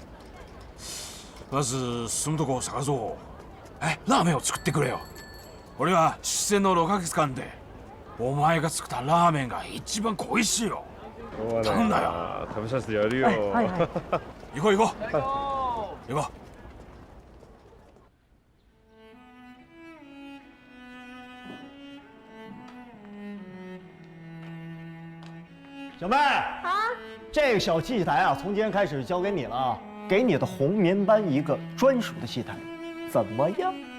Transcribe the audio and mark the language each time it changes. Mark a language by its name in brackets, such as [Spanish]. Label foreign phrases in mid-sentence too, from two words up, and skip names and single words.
[Japanese] まず住むとこを探そう。ラーメンを作ってくれよ。俺は出世の6ヶ月間でお前が作ったラーメンが一番恋しいよ。頼んだよ。食べさせてやるよ。はいはい。行こう行こう。行こう。 [Chinese] 小妹啊，这个小戏台啊，从今天开始交给你了啊，给你的红棉班一个专属的戏台，怎么样？